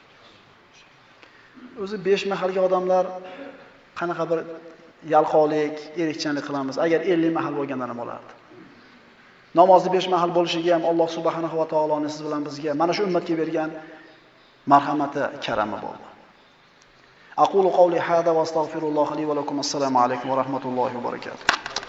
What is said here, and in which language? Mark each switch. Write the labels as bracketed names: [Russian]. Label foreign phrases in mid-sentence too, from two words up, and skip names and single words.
[Uzbek] O'zi 5 mahalga odamlar qanaqa bir yalqonlik, erikchanlik qilamiz. Agar 50 mahal bo'lganda ham bo'lardi. Namozni 5 mahal bo'lishiga ham Alloh subhanahu va taoloning siz bilan bizga mana shu ummatga bergan marhamati, karami bo'ldi. [Arabic] أقول قولي هذا وأستغفر الله لي ولكم. السلام عليكم ورحمة الله وبركاته.